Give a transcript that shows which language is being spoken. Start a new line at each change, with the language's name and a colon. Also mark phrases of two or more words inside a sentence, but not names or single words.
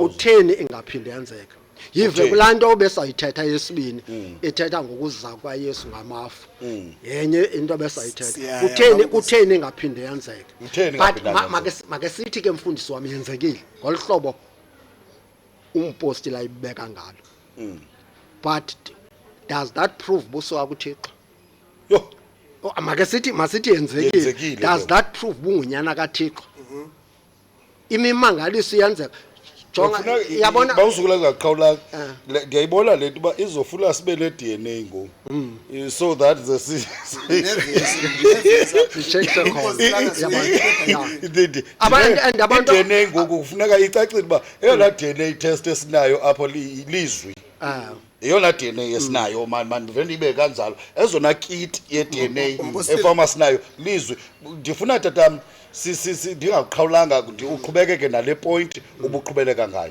Xhosa: utheni ingaphinde yenzeke yive kulaa nto besayithetha yesibini ethetha ngokuza kwaYesu ngamafu yenye into besayithetha kutheni ingaphinde yenzeke but make sithi ke mfundisi wami yenzekile ngolu hlobo umpostile ayibeka ngalo but
English: does that prove
Xhosa: busuka kuThixo yo masithi yenzekile
English: does that prove
Xhosa: bungunyana kaThixo imimangaliso iyenzeka jonga yabona bawuzukula ngaqhawula ngiyayibona lento ba izofuna sibe le DNA ngoku
English: so that the
Xhosa: abantu DNA ngoku kufuneka icacile ba eyona DNA test esinayo apho lizwi eyona DNA esinayo man vele ibe kanjalo ezona kit ye DNA efama sinayo lizwi ndifuna tatam ndingaqhawulanga uqhubekeke nale point ubuqhubeleka ngayo